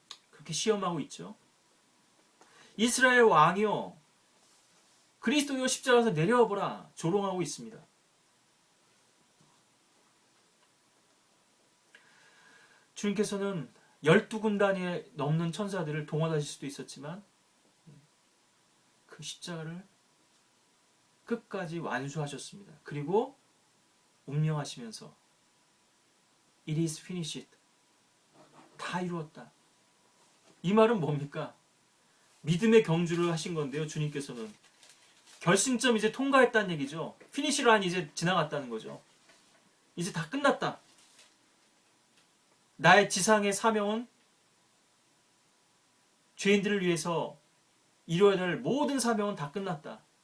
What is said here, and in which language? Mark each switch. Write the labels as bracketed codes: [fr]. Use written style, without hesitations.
[ko] 그렇게 시험하고 있죠. 이스라엘 왕이요, 그리스도여 십자가에서 내려와 보라. 조롱하고 있습니다. 주님께서는 12군단에 넘는 천사들을 동원하실 수도 있었지만 그 십자가를 끝까지 완수하셨습니다. 그리고 운명하시면서 [en] It is finished. [ko] 다 이루었다. 이 말은 뭡니까? 믿음의 경주를 하신 건데요. 주님께서는 결승점 이제 통과했다는 얘기죠. 피니시 라인 이제 지나갔다는 거죠. 이제 다 끝났다. 나의 지상의 사명은 죄인들을 위해서 이루어야 될 모든 사명은 다 끝났다.